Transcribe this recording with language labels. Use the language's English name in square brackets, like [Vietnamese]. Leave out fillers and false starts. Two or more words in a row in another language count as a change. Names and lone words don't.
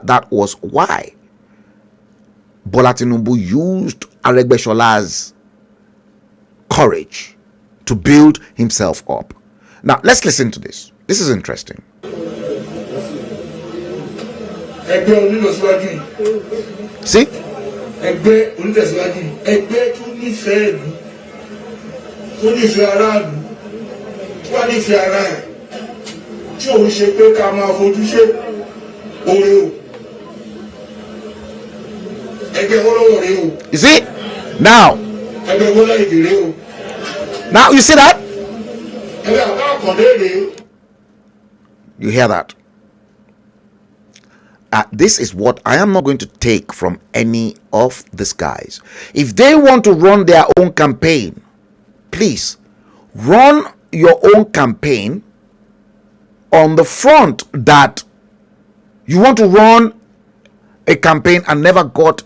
[English] That was why Bola Tinubu used Aregbesola's courage to build himself up. Now, let's listen to this. This is interesting. See? [Yoruba] Ẹgbẹ́ onítẹ̀síwájú ẹgbẹ́ tó nífẹ̀ẹ́ ìlú tó nífẹ̀ẹ́ aráàlú tó wá nífẹ̀ẹ́ ara ẹ̀ tí òun ṣe pé ká máa fojú ṣe oore o ẹgbẹ́ wọ́lọ́wọ́ rèé o. [English] You see? Now. [Yoruba] Ẹgbẹ́ wọ́lá èdè rèé o. [English] Now you see that? [Yoruba] Ẹgbẹ́ àbá àkàndé rèé. [English] You hear that? This is what I am not going to take from any of these guys. If they want to run their own campaign, please run your own campaign on the front that you want to run a campaign and never got.